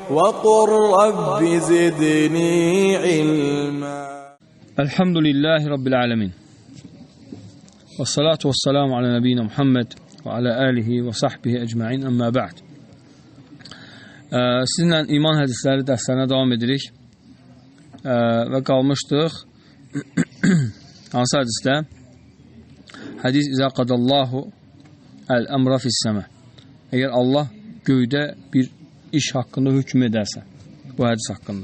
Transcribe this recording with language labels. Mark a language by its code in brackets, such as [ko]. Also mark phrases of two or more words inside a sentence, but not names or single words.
[ar] وقل رب زدني علما. الحمد لله رب العالمين. والصلاة والسلام على نبينا محمد وعلى آله وصحبه أجمعين, أما بعد. [az] Sizinlə iman hədisləri dərslərinə davam edirik və qalmışdıq hansı hədisdə? [ar] Hədis إذا قضى الله الأمر في السماء. [az] Əgər Allah göydə bir iş haqqında hökm edərsə, bu hədis haqqında.